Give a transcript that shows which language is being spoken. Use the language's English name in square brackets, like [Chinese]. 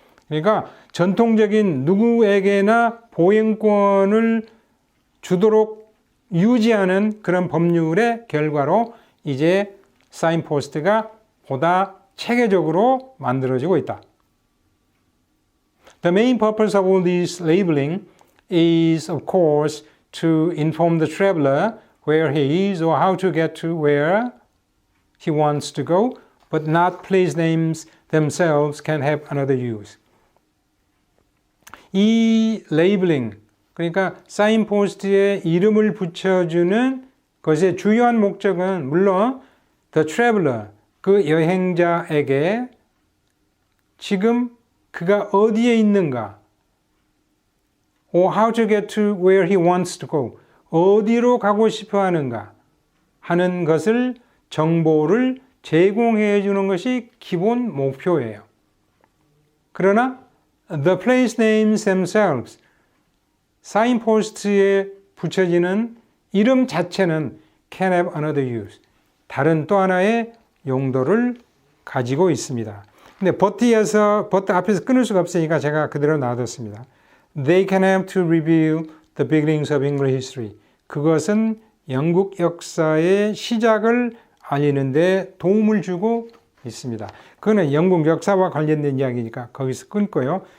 [Korean] 그러니까 전통적인 누구에게나 보행권을 주도록 유지하는 그런 법률의 결과로 이제 사인포스트가 보다 체계적으로 만들어지고 있다. [English] The main purpose of all this labeling is, of course, to inform the traveler where he is or how to get to where he wants to go, but not place names themselves can have another use. [Korean] 이 레이블링, 그러니까 사인포스트에 이름을 붙여주는 것의 주요한 목적은 물론 [English] the traveler, [Korean] 그 여행자에게 지금 그가 어디에 있는가 [English] or how to get to where he wants to go, [Korean] 어디로 가고 싶어 하는가 하는 것을 정보를 제공해 주는 것이 기본 목표예요. 그러나 [English] the place names themselves, [Korean] 사인포스트에 붙여지는 이름 자체는 [English] can have another use. [Korean] 다른 또 하나의 용도를 가지고 있습니다. 근데 but 앞에서 끊을 수가 없으니까 제가 그대로 놔뒀습니다. [English] They can have to reveal the beginnings of English history. [Korean] 그것은 영국 역사의 시작을 알리는 데 도움을 주고 있습니다. 그거는 영국 역사와 관련된 이야기니까 거기서 끊고요.